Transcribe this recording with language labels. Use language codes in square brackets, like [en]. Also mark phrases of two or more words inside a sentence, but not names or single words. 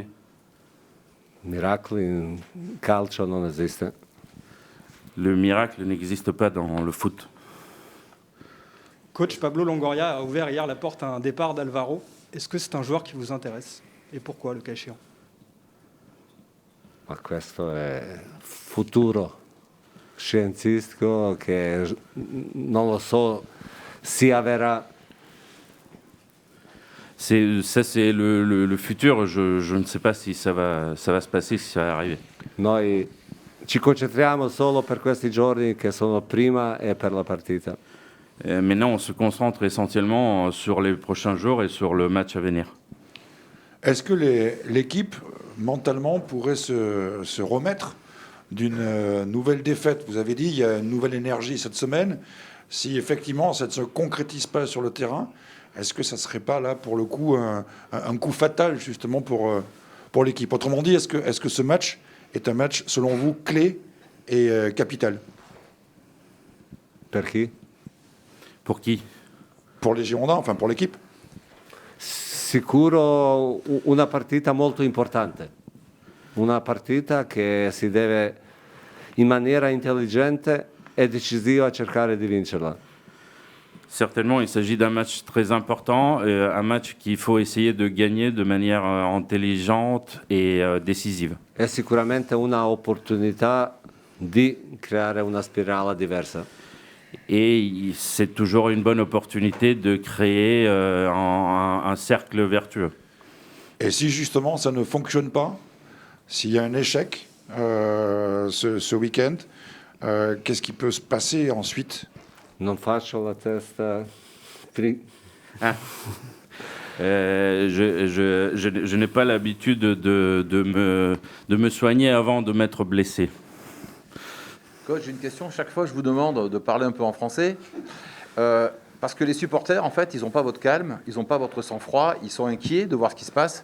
[it] Miracoli in calcio non esiste. [fr] Le miracle n'existe pas dans le foot. Coach Pablo Longoria a ouvert hier la porte à un départ d'Alvaro. Est-ce que c'est un joueur qui vous intéresse? Et pourquoi, le cas échéant? [it] Ma questo è futuro scientifico che non lo so si avverrà. [fr] Ça, c'est le futur. Je ne sais pas si ça va se passer, si ça va arriver. [it] Noi ci concentriamo solo per questi giorni che sono prima e per la partita. [fr] Maintenant, on se concentre essentiellement sur les prochains jours et sur le match à venir. Est-ce que l'équipe, mentalement, pourrait se remettre d'une nouvelle défaite? Vous avez dit il y a une nouvelle énergie cette semaine. Si effectivement ça ne se concrétise pas sur le terrain, est-ce que ça ne serait pas là, pour le coup, un coup fatal justement pour l'équipe? Autrement dit, est-ce que ce match est un match, selon vous, clé et capital? [it] Per chi? [fr] Pour qui? Pour les Girondins, enfin pour l'équipe. [it] Sicuro una partita molto importante, una partita che si deve in maniera intelligente e decisiva cercare di vincerla. [fr] Certainement, il s'agit d'un match très important, un match qu'il faut essayer de gagner de manière intelligente et décisive. [it] È sicuramente una opportunità di creare una spirale diversa. [fr] Et c'est toujours une bonne opportunité de créer un cercle vertueux. Et si justement ça ne fonctionne pas, s'il y a un échec ce week-end, qu'est-ce qui peut se passer ensuite? [it] Non faccio la testa. [fr] Je n'ai pas l'habitude de me soigner avant de m'être blessé. Coach, j'ai une question. Chaque fois, je vous demande de parler un peu en français. Parce que les supporters, en fait, ils n'ont pas votre calme, ils n'ont pas votre sang-froid, ils sont inquiets de voir ce qui se passe.